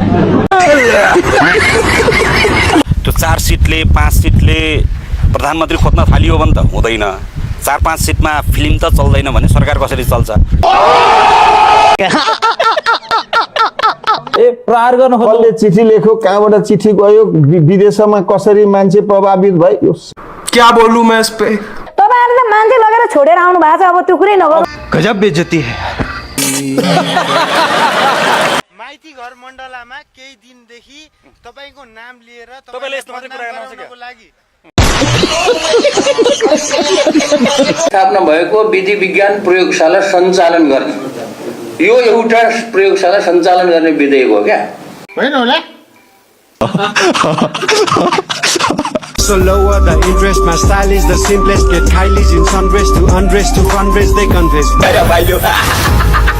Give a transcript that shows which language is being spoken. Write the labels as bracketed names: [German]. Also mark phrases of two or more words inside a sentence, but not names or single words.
[Nepali] त्यो 4 सिटले 5 सिटले प्रधानमन्त्री खोज्न थालियो भने त हुँदैन। 4-5 सिटमा फिल्म त चल्दैन भने सरकार कसरी चल्छ? प्रहार गर्न कसले चिठी लेख्यो, कहाँबाट चिठी गयो, विदेशमा कसरी मान्छे प्रभावित भयो? [Hindi] क्या बोलूं मैं इस पे? [Nepali] तपाईँहरूले त मान्छे लगेर छोडेर आउनु भएको छ, अब त्यो कुरै नगर्नु। [Hindi] गजब बेइज्जती है। [Nepali] माइती घर मण्डलामा केही दिनदेखि तपाईको नाम लिएर तपाईले यस्तो मात्रै कुरा गर्नको लागि स्थापना भएको विधि विज्ञान प्रयोगशाला सञ्चालन गर्ने, यो एउटा प्रयोगशाला सञ्चालन गर्ने विधेयक हो क्या? होइन होला। [English] So lower the interest, my style is the simplest. Get Kylie's in sundress to undress to fundraise, they confess.